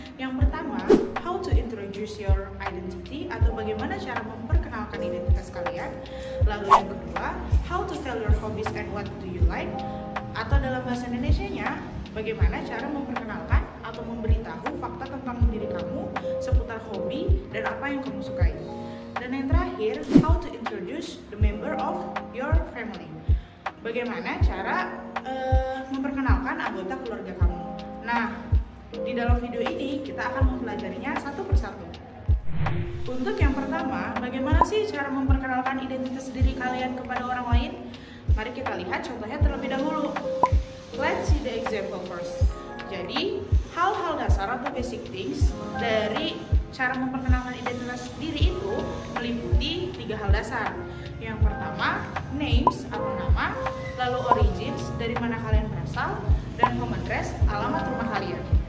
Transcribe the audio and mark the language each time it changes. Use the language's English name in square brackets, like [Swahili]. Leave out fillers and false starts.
[Indonesian] Yang pertama, [English] how to introduce your identity, [Indonesian] atau bagaimana cara memperkenalkan identitas kalian. Lalu yang kedua, [English] how to tell your hobbies and what do you like, [Indonesian] atau dalam bahasa Indonesianya, bagaimana cara memperkenalkan atau memberitahu fakta tentang diri kamu seputar hobi dan apa yang kamu sukai. Dan yang terakhir, [English] how to introduce the member of your family. [Indonesian] Bagaimana cara memperkenalkan anggota keluarga kamu. Nah, di dalam video ini kita akan mempelajarinya satu persatu. Untuk yang pertama, bagaimana sih cara memperkenalkan identitas diri kalian kepada orang lain? Mari kita lihat contohnya terlebih dahulu. [English] Let's see the example first. [Indonesian] Jadi, hal-hal dasar atau [English] basic things [Indonesian] dari cara memperkenalkan identitas diri itu meliputi 3 hal dasar. Yang pertama, names atau nama, lalu origins, dari mana kalian berasal, dan home address, alamat rumah kalian.